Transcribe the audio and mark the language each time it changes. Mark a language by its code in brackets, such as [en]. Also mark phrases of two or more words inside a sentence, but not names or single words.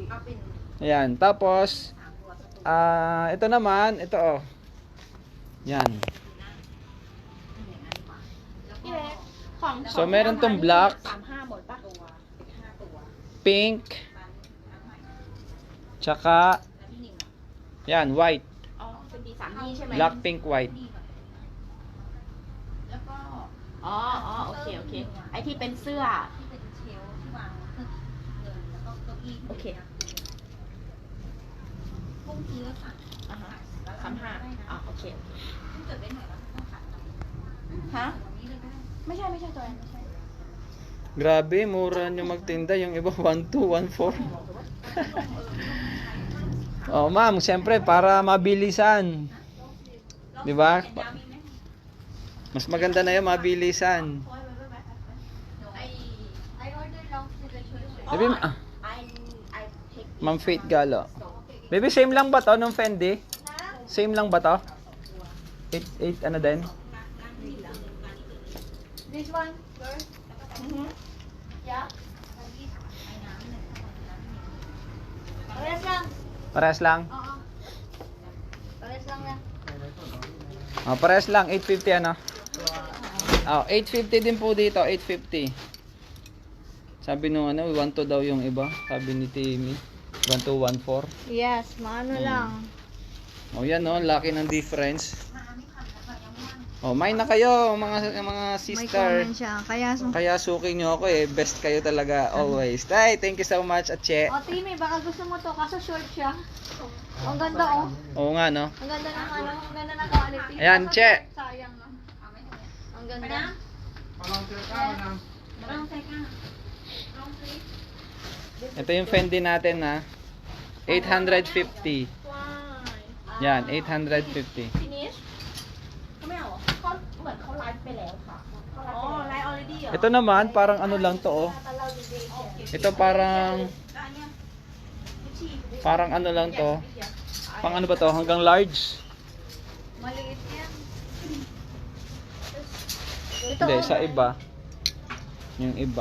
[tl] Ayan. Tapos, ito naman, ito oh. Yan. So, meron tong black, [th] 35หมดปะ [tl] pink, tsaka, yan, white. [th] อ๋อเป็นดี3นี่ใช่ไหม [en] Black, pink, white. [th] แล้วก็อ๋อโอเคโอเคไอที่เป็นเสื้อโอเคอ่าฮะ35อ๋อโอเคฮะไม่ใช่ตัวนั้นไม่ใช่ [tl] Grabe, mura nyo magtinda. Yung iba, 1214. Oh, ma'am, siyempre, para mabilisan. Di ba? Mas maganda na yung mabilisan. [en] I order long sleeve. [tl] Baby, Ma'am Faith Galo. Baby, same lang ba to nung Fendi? Same lang ba to? 8 ano din? [en] This one, girl. Yeah. [tl] Parehas lang. Parehas lang? Oo. Parehas lang na. Oh, parehas lang, 850 ano? Oh, 850 din po dito, 850. Sabi nung ano, 12 daw yung iba. Sabi ni Timmy, 1214. Yes, maano lang. Oh, yan oh, laki ng difference. Oh, mine na kayo, mga May sister. comment siya. Kaya suking nyo ako eh, best kayo talaga always. [en] Tay, thank you so much, Ache. [tl] Oh, Timmy, baka gusto mo to. Kaso short siya. Ang ganda, oh. Oo nga, no? Ang ganda ng ano, ang ganda ng quality. Ayan, Kaso Che. short, sayang, no? Ang ganda. Ito yung Fendi natin na 850. Yan, 850. [th] finish เขาไม่เอาเหรอเขาเหมือนเขาไลฟ์ไปแล้วค่ะอ๋อไลฟ์ already เหรอ [tl] Ito naman, parang ano lang to oh. Ito parang ano lang to. Pang ano ba to? Hanggang large? Maliit yan. Hindi, sa iba. Yung iba.